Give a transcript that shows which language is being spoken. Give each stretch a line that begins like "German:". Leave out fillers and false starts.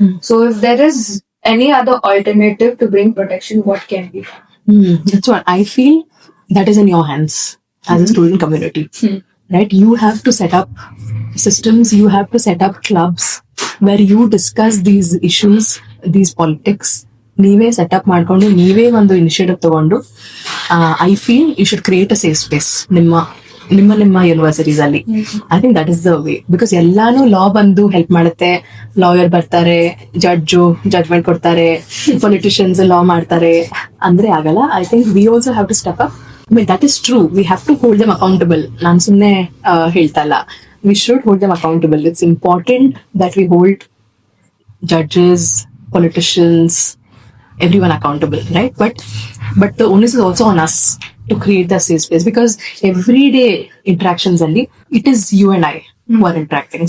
English: So if there is any other alternative to bring protection, what can be done? That's what I feel. That is in your hands as a student community, right? You have to set up systems. You have to set up clubs where you discuss these issues, these politics.
Kannada: ನೀವೇ setup ಮಾಡ್ಕೊಂಡು ನೀವೇ ಒಂದು initiative ತಗೊಂಡು
English: I feel you should create a safe space
Kannada: ನಿಮ್ಮ universities ಅಲ್ಲಿ.
English: I think that is the way.
Kannada: Because ಎಲ್ಲಾನು ಲಾ ಬಂದು help ಮಾಡುತ್ತೆ. ಲಾಯರ್ ಬರ್ತಾರೆ, ಜಡ್ಜ್ಮೆಂಟ್ ಕೊಡ್ತಾರೆ, ಪೊಲಿಟಿಷಿಯನ್ಸ್ ಲಾ ಮಾಡ್ತಾರೆ ಅಂದ್ರೆ ಆಗಲ್ಲ.
English: I think we also have to step up. I mean, that is true. We have to hold them accountable.
Kannada: ನಾನು ಸುಮ್ಮನೆ ಹೇಳ್ತಾ ಇಲ್ಲ.
English: We should hold them accountable. It's important that we hold judges, politicians, everyone accountable, right? But the onus is also on us to create the safe space, because everyday interactions only, it is you and I who are interacting.